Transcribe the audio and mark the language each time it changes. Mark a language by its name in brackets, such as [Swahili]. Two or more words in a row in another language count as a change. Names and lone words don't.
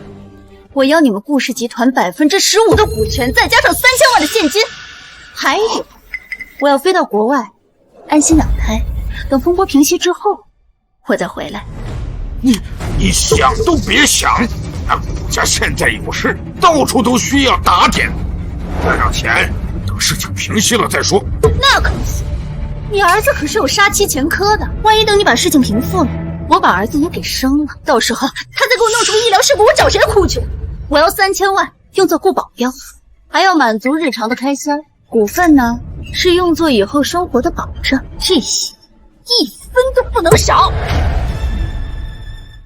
[Chinese] 我要你們顧氏集團15%的股權，再加上3000萬的現金，還有我要飛到國外安心養胎，等風波平息之後我再回來。你想都別想，那顧家現在有事，到處都需要打點，再讓錢，等事情平息了再說。那可不行，你兒子可是有殺妻前科的，萬一等你把事情平復了，我把兒子也給生了，到時候他再給我弄出醫療事故，我找誰哭去？我要3000萬用作顧保鏢，還要滿足日常的開銷，股份呢是用作以後生活的保障，這些1分都不能少。